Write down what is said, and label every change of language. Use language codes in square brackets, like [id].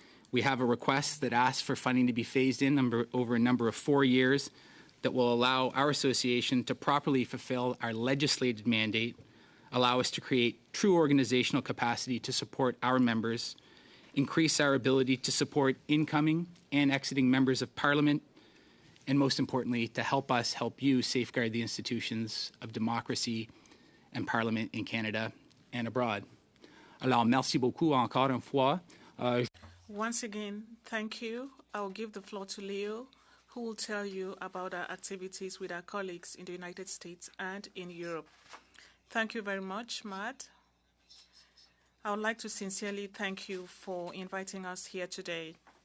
[en] We have a request that asks for funding to be phased in over a number of 4 years that will allow our association to properly fulfill our legislated mandate, allow us to create true organizational capacity to support our members, increase our ability to support incoming and exiting members of Parliament, and most importantly, to help us help you safeguard the institutions of democracy and Parliament in Canada and abroad. [fr] Alors, merci beaucoup encore une fois. [en] Once again, thank you. I'll give the floor to Leo, who will tell you about our activities with our colleagues in the United States and in Europe. Thank you very much, Matt. I would like to sincerely thank you for inviting us here today.